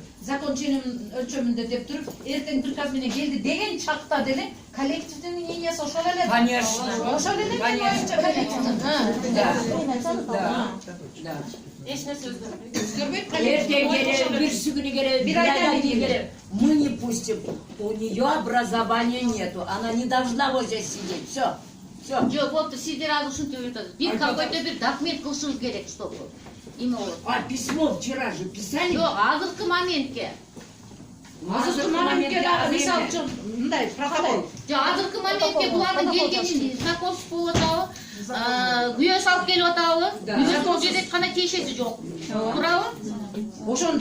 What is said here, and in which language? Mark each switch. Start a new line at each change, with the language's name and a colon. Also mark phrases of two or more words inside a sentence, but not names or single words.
Kyrgyz: Закон өлчөмүндө деп туруп, эртең приказ менен келди деген чакта деле коллективдин мнениясы ошол эле. Конечно. Ошол эле коллективдин. Да. Эч нерсе Өзгөрбөйт Эртең керек, бирси күнү керек, бир айдан кийин керек.
Russian: Мы не пустим. У нее образования нету. Она не должна вот здесь сидеть. Все. Все.
Kyrgyz: Жок, болупту, сиздер азыр ушинтип айтасыз. Бир какой-то бир документ кылышыңыз керек,
Russian: чтобы. Именно вот. А письмо вчера же писали?
Kyrgyz: Жок, азыркы моментке. Азыркы моментке дагы мисалы үчүн мындай протокол. Жок, азыркы моментке булардын келгенин знакомство болуп атабы? Күйөөсү алып келип атабы? Күйөөсү бул жерде кандай тиешеси жок. Туурабы? Ошону